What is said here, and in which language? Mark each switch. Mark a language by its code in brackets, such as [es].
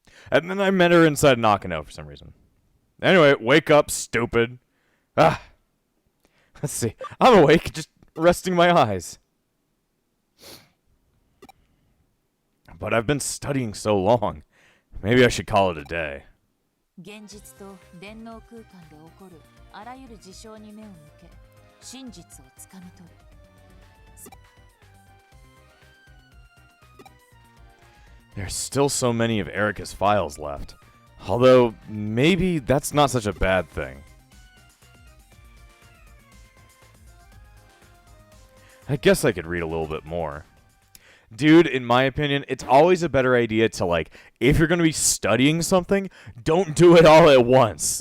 [en] And then I met her inside Nakano for some reason. Anyway, wake up, stupid. Ah. Let's see. I'm awake, just resting my eyes. But I've been studying so long. Maybe I should call it a day. [ja] 現実と電脳空間で起こるあらゆる事象に目を向け、真実をつかみ取る。 [en] There's still so many of Erica's files left. Although, maybe that's not such a bad thing. I guess I could read a little bit more. Dude, in my opinion, it's always a better idea to, like, if you're going to be studying something, don't do it all at once.